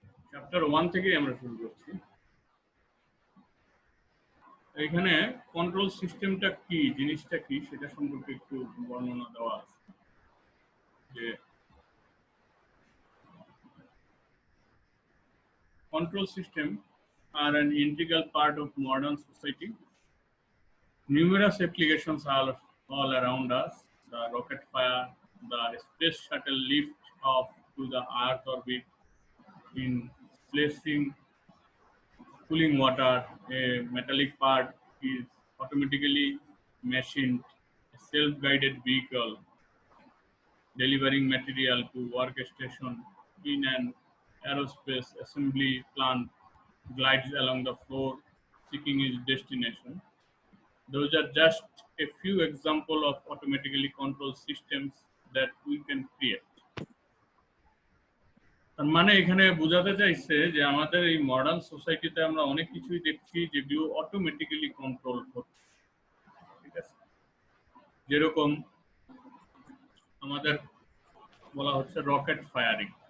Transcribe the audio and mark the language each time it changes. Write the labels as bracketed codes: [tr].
[bn] Chapter 1 থেকেই আমরা শুরু করছি। এখানে কন্ট্রোল সিস্টেমটা কি, জিনিসটা কি সেটা সম্পর্কে একটু বর্ণনা দেওয়া আছে। যে [en] control systems are an integral part of modern society. Numerous applications are all around us. The rocket fire, the space shuttle lift off to the Earth orbit in placing cooling water, a metallic part is automatically machined, a self-guided vehicle delivering material to workstation in an aerospace assembly plant glides along the floor seeking its destination. Those are just a few examples of automatically controlled systems that we can create. [bn] তার মানে এখানে বোঝাতে চাইছে যে আমাদের এই modern সোসাইটিতে আমরা অনেক কিছুই দেখছি যেগুলো অটোমেটিক্যালি কন্ট্রোল হচ্ছে। ঠিক আছে, যেরকম আমাদের বলা হচ্ছে রকেট ফায়ারিং।